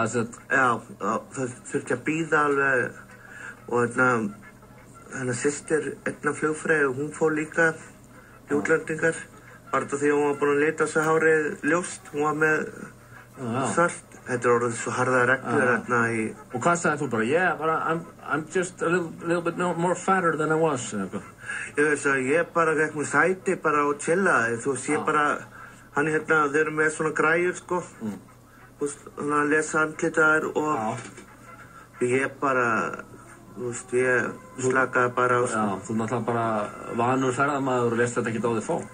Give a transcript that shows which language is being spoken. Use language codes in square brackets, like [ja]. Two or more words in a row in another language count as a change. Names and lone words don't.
[is] Já, það þurfti að bíða alveg og hennar systir, flugfreyja, hún fór líka í útlendingar. Bara því hún var búin að lita á sig hárið ljóst, hún var með svart. Þetta er orðið svo harða reglur í... Og hvað sagði þú bara? [en] I'm just a little bit more fatter than I was. [is] Ég bara gekk með sæti bara og chillaði. Þú veist, ég bara... þeir eru með svona græjur, sko. Þú veist, hann að lesa andlitaðir og... Ég bara... Þú veist, ég slakaði bara á... Já, þú náttúrulega bara vanur ferðamaður og lest þetta ekki á þig fá.